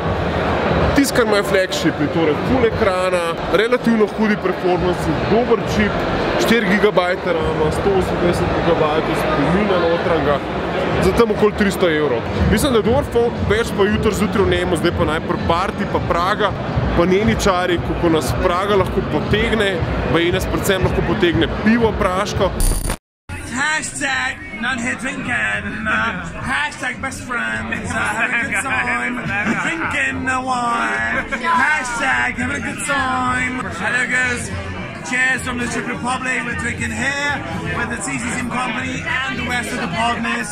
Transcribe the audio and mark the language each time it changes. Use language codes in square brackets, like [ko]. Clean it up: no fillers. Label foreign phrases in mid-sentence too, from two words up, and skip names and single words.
[sl] Tisto, kar imajo flagshipi, torej full ekrana, relativno hudi performance, dober čip, 4 GB RAM, 128 GB spomina notranga, za tam okoli 300 evrov. Mislim, da je dober fon, več pa jutri zjutraj v njemu, zdaj pa najprej party, pa Praga, pa njeni čari, kako nas Praga lahko potegne, pa in nas predvsem lahko potegne pivo praško. [en] Hashtag none here drinking, hashtag best friends, having a good time, drinking the wine, hashtag having a good time. Hello guys, cheers from the Czech Republic. We're drinking here with the TC Sim Company and the rest of the partners.